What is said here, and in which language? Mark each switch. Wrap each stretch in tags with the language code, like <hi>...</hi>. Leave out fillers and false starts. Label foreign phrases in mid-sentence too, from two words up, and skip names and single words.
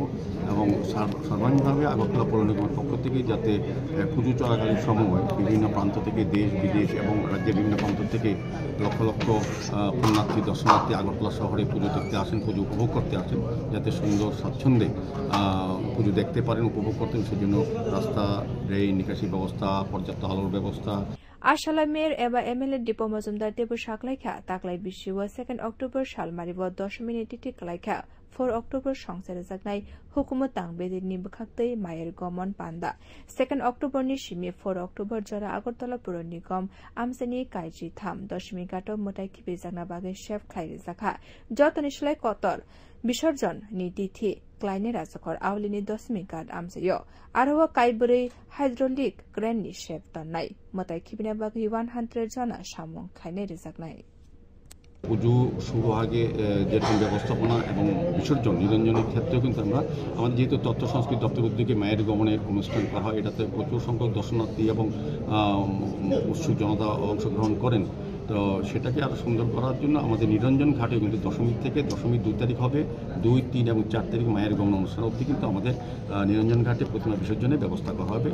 <bn>এবং সর্বাঙ্গীনভাবে আগরতলা পৌর নিগমের পক্ষ থেকে যাতে পুজো চলাকালীন সময় বিভিন্ন প্রান্ত থেকে দেশ বিদেশ এবং রাজ্যের বিভিন্ন প্রান্ত থেকে লক্ষ লক্ষ পুণ্যার্থী দর্শনার্থী আগরতলা শহরে পুজো দেখতে আসেন, পুজো উপভোগ করতে আসেন, যাতে সুন্দর স্বাচ্ছন্দ্যে পুজো দেখতে পারেন, উপভোগ করতেন। সেজন্য রাস্তা, রেল নিকাশি ব্যবস্থা, পর্যাপ্ত আলোর ব্যবস্থা।</bn> <trp>आशाला मेयर एबा एमएलए दीपक मजुमदार देबो साकलाइखा ताकलाइ बिसिव 2 अक्टोबर सालमारिव 10 मिनिट टिकलाइखा 4 अक्टोबर संसार जागनाय हुकुमत तांबेदिनि बखाक्तै मायर गमन पान्दा 2 अक्टोबर नि सिमी 4 अक्टोबर जरा আগরতলা पुर निगम आमसेनि काइजी थाम 10 गाटो मोटाइ खिबे जागना बागे शेफ खाइरे जाखा जतनिसलाइ कतर विसर्जन नि तिथि क्लाइने राजकर आवलिनि 10 गाट आमसेयो आरो काइबरै हाइड्रोलिक क्रेन नि शेफ तन्नाय मोटाइ खिबिना बागे 100 जना सामं खाइने रिजाकनाय</trp> <bn>পুজো শুরু আগে যেরকম ব্যবস্থাপনা এবং বিসর্জন নিরঞ্জনের ক্ষেত্রেও কিন্তু আমাদের যেহেতু তথ্য সংস্কৃতি দপ্তর উদ্যোগে মায়ের গমনের অনুষ্ঠান করা হয়, এটাতে প্রচুর সংখ্যক দর্শনার্থী এবং উৎসুক জনতা অংশগ্রহণ করেন। তো সেটাকে আরও সুন্দর করার জন্য আমাদের নিরঞ্জন ঘাটে কিন্তু দশমী থেকে 2 তারিখ হবে, 2, 3 এবং 4 তারিখ মায়ের গমন অনুষ্ঠান অবধি কিন্তু আমাদের নিরঞ্জন ঘাটে প্রতিমা বিসর্জনের ব্যবস্থা করা হবে।</bn>